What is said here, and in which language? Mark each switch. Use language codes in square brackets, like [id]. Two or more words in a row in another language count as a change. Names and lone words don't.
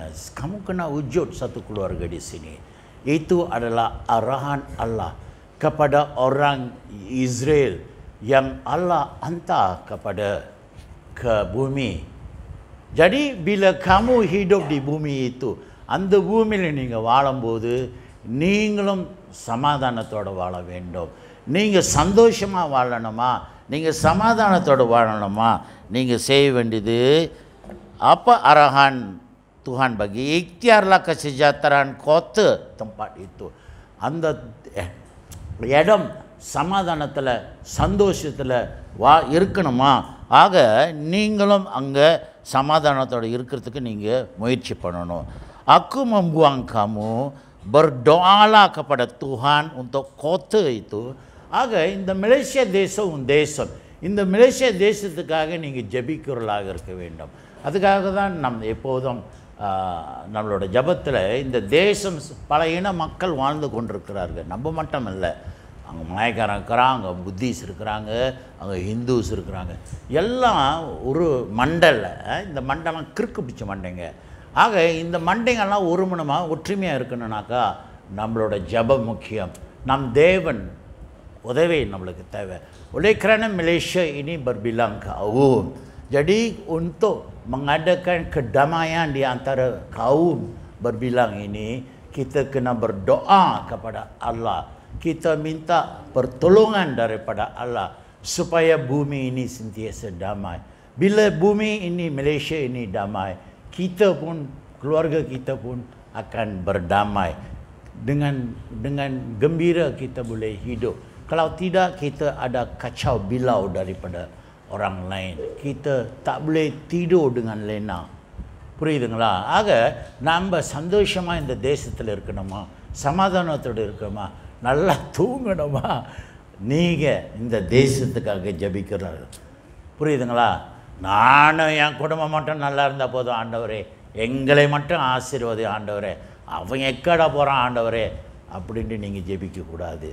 [ms] Kamu kena wujud satu keluarga di sini. Itu adalah arahan Allah kepada orang Israel yang Allah hantar ke bumi. Jadi bila kamu hidup di bumi itu, [ta] அந்த பூமியில் நீங்கள் வாழும்போது நீங்களும் சமாதானத்தோடு வாழ வேண்டும். நீங்கள் சந்தோஷமாக வாழணுமா, நீங்கள் சமாதானத்தோடு வாழணுமா, நீங்கள் செய்ய வேண்டியது [ms] apa arahan Tuhan bagi ikhtiarlah kesejahteraan kota tempat itu. [ta] அந்த இடம் சமாதானத்தில் சந்தோஷத்தில் இருக்கணுமா, ஆக நீங்களும் அங்கே சமாதானத்தோடு இருக்கிறதுக்கு நீங்கள் முயற்சி பண்ணணும். [ms] Aku membuang kamu, berdoalah kepada Tuhan untuk kota itu. [ta] ஆக இந்த மலேசியா தேசம் உன் தேசம், இந்த மலேசியா தேசத்துக்காக நீங்கள் ஜெபிக்கிறவர்களாக இருக்க வேண்டும். அதுக்காக தான் நம் எப்போதும் நம்மளோட ஜபத்தில் இந்த தேசம் பல இன மக்கள் வாழ்ந்து கொண்டிருக்கிறார்கள். நம்ம மட்டும் இல்லை, அங்கே மலாய்க்காரன் இருக்கிறாங்க, அங்கே புத்திஸ் இருக்கிறாங்க, அங்கே ஹிந்துஸ் இருக்கிறாங்க. எல்லாம் ஒரு மண்டல, இந்த மண்டலம் கிறுக்கு பிடிச்ச மண்டைங்க. ஆக இந்த மண்டைங்கள்லாம் ஒருமனமாக ஒற்றுமையாக இருக்கணும்னாக்கா நம்மளோட ஜபம் முக்கியம். நம் தேவன் உதவி நம்மளுக்கு தேவை. [ms] Oleh kerana Malaysia ini berbilang kaum, jadi untuk mengadakan kedamaian di antara kaum berbilang ini, kita kena berdoa kepada Allah. Kita minta pertolongan daripada Allah supaya bumi ini sentiasa damai. Bila bumi ini, Malaysia ini damai, kita pun, keluarga kita pun akan berdamai. Dengan gembira kita boleh hidup. Kalau tidak, kita ada kacau bilau daripada orang lain. Kita tak boleh tidur dengan lena. [ta] புரியுதுங்களா? ஆக நாம் சந்தோஷமாக இந்த தேசத்தில் இருக்கணுமா, சமாதானத்தோடு இருக்கணுமா, நல்லா தூங்கணுமா, நீங்கள் இந்த தேசத்துக்காக ஜபிக்கிறார்கள். புரியுதுங்களா? நானும் என் குடும்பம் மட்டும் நல்லா இருந்தால் போதும் ஆண்டவரே, எங்களை மட்டும் ஆசீர்வதி ஆண்டவரே, அவன் எக்கடா போகிறான் ஆண்டவரே அப்படின்ட்டு நீங்கள் ஜெபிக்கக்கூடாது.